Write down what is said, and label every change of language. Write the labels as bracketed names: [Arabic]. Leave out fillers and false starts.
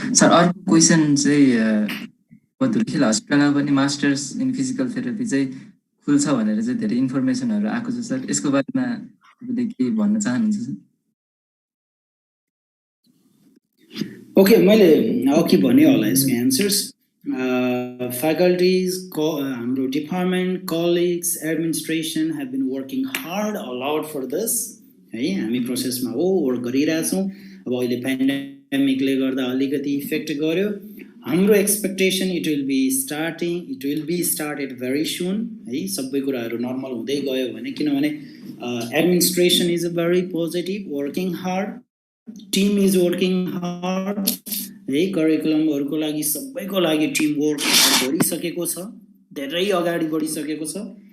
[Nepali] Sir अर्को question चाहिँ बदुलखिल हस्पिटलमा पनि मास्टर्स इन फिजिकल थेरापी चाहिँ खुल्छ भनेर चाहिँ धेरै इन्फर्मेसनहरू आएको छ सर, यसको बारेमा तपाईँले के भन्न चाहनुहुन्छ सर? ओके, मैले अघि भने होला यसको एन्सर्स। [English] faculties, [Nepali] हाम्रो [English] Department, colleagues, administration have been working hard all out for this है। [Nepali] हामी प्रोसेसमा वर्क गरिरहेछौँ। अब अहिले पेन्डेमिकले गर्दा अलिकति इफेक्ट गर्यो। हाम्रो [English] Expectation it will be started very soon है। [Nepali] सबै कुराहरू नर्मल हुँदै गयो भने, किनभने [English] Administration is a very positive, working hard, team is working hard है। [Nepali] करिकुलमहरूको लागि सबैको लागि टिम वर्क गरिसकेको छ, धेरै अगाडि बढिसकेको छ।